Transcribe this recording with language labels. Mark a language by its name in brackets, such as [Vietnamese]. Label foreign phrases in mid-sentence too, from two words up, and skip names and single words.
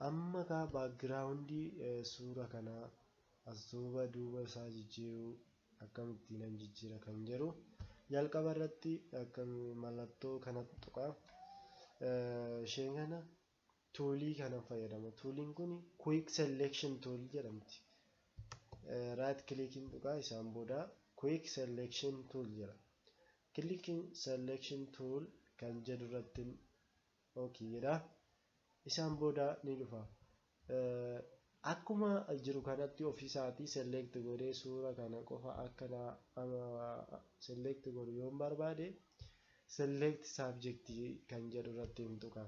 [Oromo] Amma ka background suura kana as duuba isaa jijjiiruu akkamitti nan jijjiira kan jedhu jalqaba irratti akkam mallattoo kanatti tuqaa isheen kana toolii kana fayyadama. Tooliin kun [English] quick selection tool [Oromo] jedhamti. [English] Right clicking [Oromo] tuqaa isaan booda [English] quick selection tool [Oromo] jedha. [English] Clicking selection tool [Oromo] kan jedhu irratti okay jedha. Isaan booda ni dhufa. Akkuma jiru kanatti ofiisaatii select godhee suura kana qofa akkana select godhu yoo barbaade [English] select subject [Oromo] kan jedhu irratti tuqa.